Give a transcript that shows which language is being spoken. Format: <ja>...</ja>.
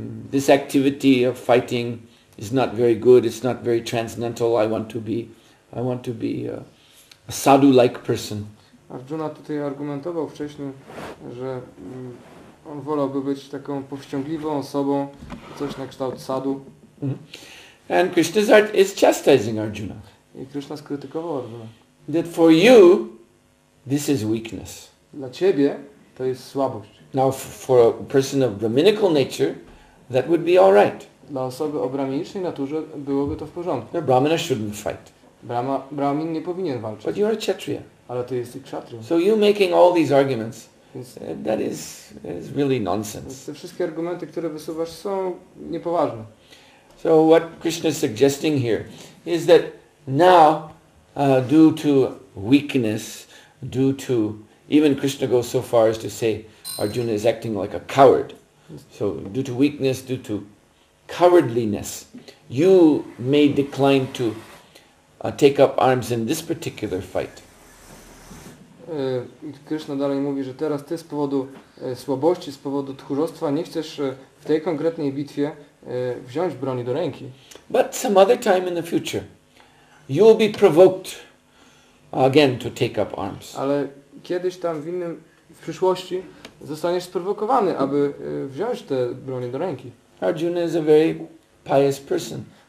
<en>This activity of fighting is not very good, it's not very transcendental, I want to be a sadhu-like person.</en> <pl>Arjuna tutaj argumentował wcześniej, że on wolałby być taką powściągliwą osobą, coś na kształt sadhu.</pl> <en>And Krishna is chastising Arjuna.</en> <pl>I Krishna skrytykował Arjuna.</pl> <en>That for you, this is weakness.</en> <pl>Dla ciebie to jest słabość.</pl> <en>Now for a person of Brahminical nature, that would be all right.</en> <pl>Dla osoby o brahminicznej naturze byłoby to w porządku.</pl> <en>The Brahmana shouldn't fight.</en> <pl>Brahmin nie powinien walczyć.</pl> <en>But you're a Kshatriya.</en> <pl>Ale ty jesteś kshatriją.</pl> <en>So you making all these arguments,</en> <pl>Więc</pl> <en>that is really nonsense.</en> <pl>te wszystkie argumenty, które wysuwasz, są niepoważne.</pl> <en>So what Krishna is suggesting here is that now, due to weakness, due to, even Krishna goes so far as to say Arjuna is acting like a coward. So due to weakness, due to cowardliness, you may decline to take up arms in this particular fight.</en> <pl>Krishna dalej mówi, że teraz ty z powodu słabości, z powodu tchórzostwa nie chcesz w tej konkretnej bitwie wziąć broni do ręki.</pl> <en>But some other time in the future, you will be provoked again to take up arms.</en> <pl>Ale kiedyś tam w przyszłości zostaniesz sprowokowany, aby wziąć te broni do ręki.</pl> <en>Arjuna is a very pious person.</en>